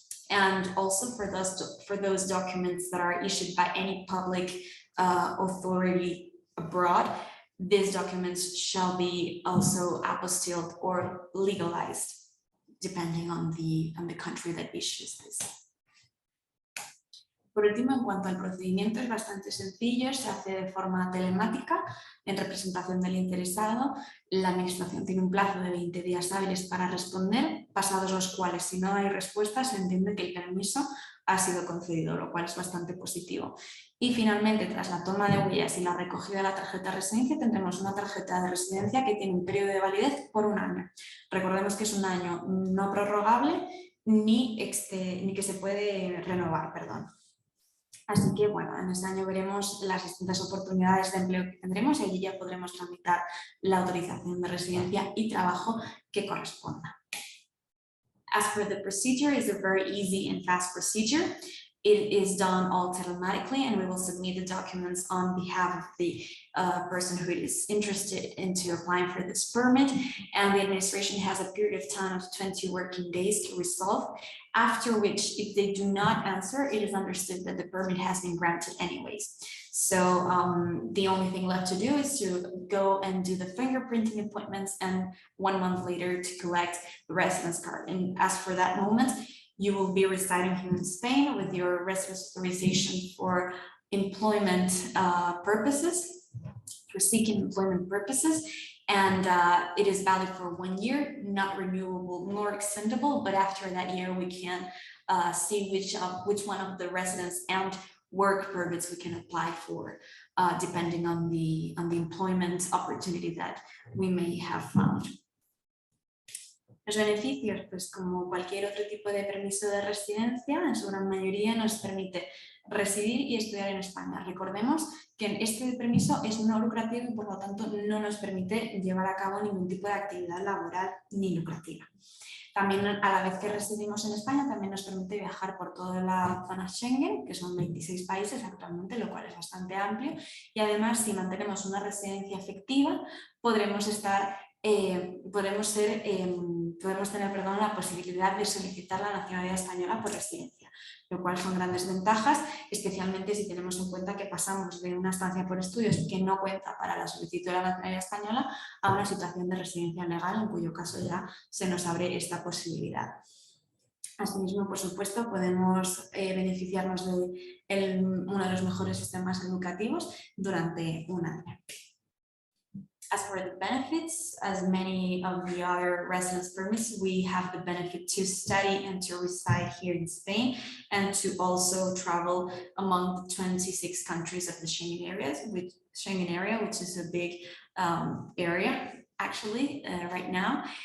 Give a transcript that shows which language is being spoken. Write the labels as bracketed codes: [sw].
[en] And also for those documents that are issued by any public authority abroad, these documents shall be also apostilled or legalized, depending on the country that issues this. [es] Por último, en cuanto al procedimiento, es bastante sencillo, se hace de forma telemática en representación del interesado. La administración tiene un plazo de 20 días hábiles para responder, pasados los cuales, si no hay respuesta, se entiende que el permiso ha sido concedido, lo cual es bastante positivo. Y finalmente, tras la toma de huellas y la recogida de la tarjeta de residencia, tendremos una tarjeta de residencia que tiene un periodo de validez por 1 año. Recordemos que es un año no prorrogable ni que se puede renovar, perdón. Así que, bueno, en este año veremos las distintas oportunidades de empleo que tendremos y allí ya podremos tramitar la autorización de residencia y trabajo que corresponda. [en] As for the procedure, it's a very easy and fast procedure. It is done all telematically, and we will submit the documents on behalf of the person who is interested into applying for this permit. And the administration has a period of time of 20 working days to resolve, after which, if they do not answer, it is understood that the permit has been granted anyways. So the only thing left to do is to go and do the fingerprinting appointments, and 1 month later to collect the residence card. And as for that moment, you will be residing here in Spain with your residence authorization for employment purposes, for seeking employment purposes, and it is valid for 1 year, not renewable nor extendable, but after that year we can see which one of the residence and work permits we can apply for, depending on the employment opportunity that we may have found. [es] Los beneficios, pues como cualquier otro tipo de permiso de residencia, en su gran mayoría nos permite residir y estudiar en España. Recordemos que este permiso es no lucrativo y por lo tanto no nos permite llevar a cabo ningún tipo de actividad laboral ni lucrativa. También, a la vez que residimos en España, también nos permite viajar por toda la zona Schengen, que son 26 países actualmente, lo cual es bastante amplio, y además, si mantenemos una residencia efectiva, podremos tener la posibilidad de solicitar la nacionalidad española por residencia, lo cual son grandes ventajas, especialmente si tenemos en cuenta que pasamos de una estancia por estudios que no cuenta para la solicitud de la nacionalidad española a una situación de residencia legal, en cuyo caso ya se nos abre esta posibilidad. Asimismo, por supuesto, podemos beneficiarnos de uno de los mejores sistemas educativos durante 1 año. [en] As for the benefits, as many of the other residence permits, we have the benefit to study and to reside here in Spain, and to also travel among 26 countries of the Schengen area, which is a big area actually right now.